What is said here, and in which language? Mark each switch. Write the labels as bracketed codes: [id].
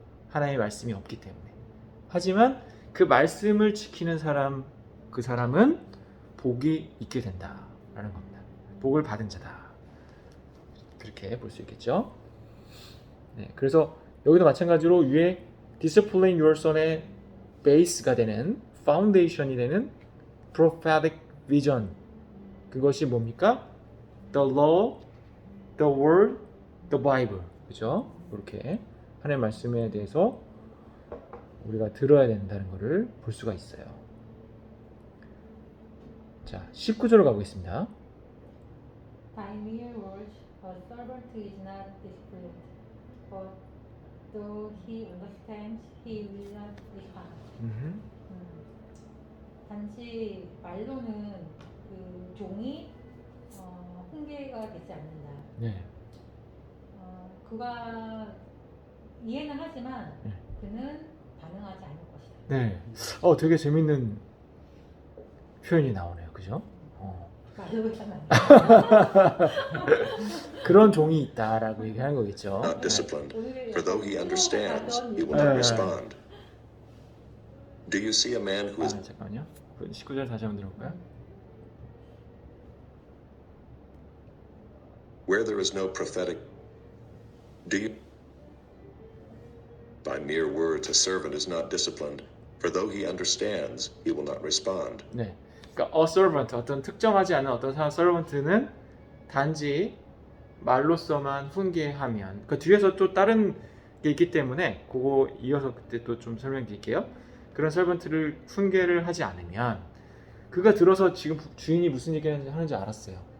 [ko] 하나님의 말씀이 없기 때문에. 하지만 그 말씀을 지키는 사람, 그 사람은 복이 있게 된다라는 겁니다. 복을 받은 자다. 그렇게 볼 수 있겠죠. 네, 그래서 여기도 마찬가지로 위에 [en] discipline your son [ko] 의 베이스가 되는, 파운데이션이 되는 [en] prophetic vision, [ko] 그것이 뭡니까? [en] The law, the word, the Bible. [ko] 그죠? 이렇게 하나님의 말씀에 대해서 우리가 들어야 된다는 것을 볼 수가 있어요. 자, 19절로 가보겠습니다. [en] By mere words, a servant is not disciplined, but though he understands, he will not respond. [ko] 단지 말로는 그 종이 훈계가 되지 않는다. 네. 그가 이해는 하지만 네. 그는 반응하지 않을 것이다. 네. 되게 재밌는 표현이 나오네요. 그죠? 말로잖아요. 그런 종이 있다라고 얘기하는 거겠죠. [en] not disciplined, for though he understands, he will not respond. Do you see a man who is [ko] 잠깐만요. 19절 다시 한번 들어볼까요? [en] where there is no prophetic? Do you? By mere words, a servant is not disciplined, for though he understands, he will not respond. [ko] 네. 그러니까 a servant, 어떤 특정하지 않은 어떤 사람 servant는 단지 말로서만 훈계하면, 그 뒤에서 또 다른 게 있기 때문에 그거 이어서 그때 또 좀 설명드릴게요. 그런 servant를 훈계를 하지 않으면 그가 들어서 지금 주인이 무슨 얘기 하는지 알았어요.